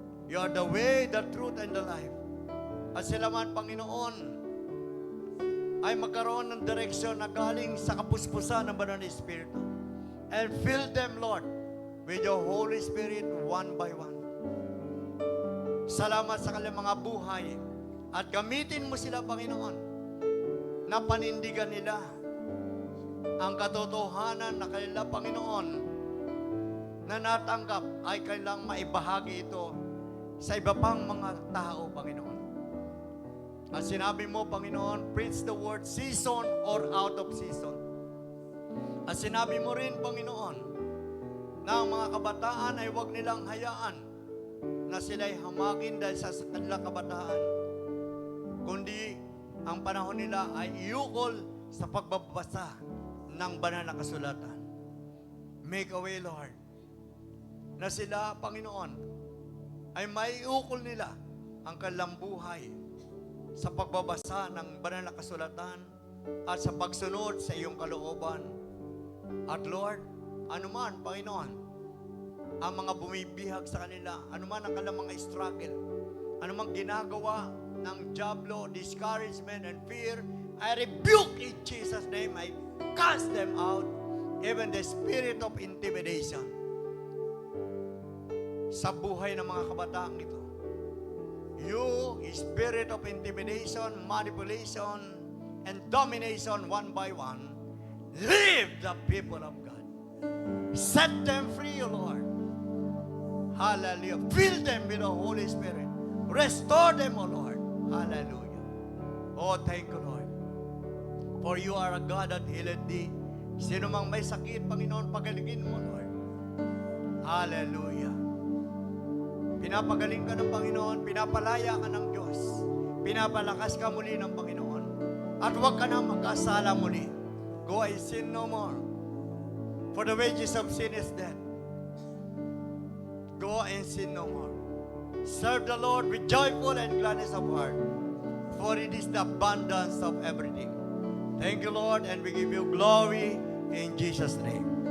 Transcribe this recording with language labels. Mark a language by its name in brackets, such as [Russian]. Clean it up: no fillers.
[English] You are the way, the truth, and the life. [Filipino] At sila man, Panginoon, ay magkaroon ng direksyon na galing sa kapuspusan ng Banal na Espiritu. [English] And fill them, Lord, with your Holy Spirit one by one. [Filipino] Salamat sa kanilang mga buhay. At gamitin mo sila, Panginoon, na panindigan nila ang katotohanan na kanila, Panginoon, na natanggap ay kailang maibahagi ito sa iba pang mga tao, Panginoon. At sinabi mo, Panginoon, [English] preach the word season or out of season. [Filipino] At sinabi mo rin, Panginoon, na ang mga kabataan ay huwag nilang hayaan na sila'y hamagin dahil sa kanilang kabataan. Kundi, ang panahon nila ay iukol sa pagbabasa ng banal na kasulatan. [English] Make a way, Lord, [Filipino] na sila, Panginoon, ay maiukol nila ang kanilang buhay sa pagbabasa ng banal na kasulatan at sa pagsunod sa iyong kalooban. At Lord, anuman, Panginoon, ang mga bumibihag sa kanila, anuman ang kanilang mga struggle, anumang ginagawa ng diablo, [English] discouragement and fear, I rebuke in Jesus' name. I cast them out, even the spirit of intimidation. [Filipino] sa buhay ng mga kabataang ito. [English] You, spirit of intimidation, manipulation, and domination one by one, leave the people of God. Set them free, O Lord. Hallelujah. Fill them with the Holy Spirit. Restore them, O Lord. Hallelujah. Oh, thank you, Lord. For you are a God that healeth thee. [Filipino] Sino mang may sakit, Panginoon, pagalingin mo, Lord. Hallelujah. Pinapagaling ka ng Panginoon, pinapalaya ka ng Diyos. Pinapalakas ka muli ng Panginoon. At huwag ka na magkasala muli. [English] Go and sin no more. For the wages of sin is death. Go and sin no more. Serve the Lord with joyful and gladness of heart, for it is the abundance of everything. Thank you, Lord, and we give you glory in Jesus' name.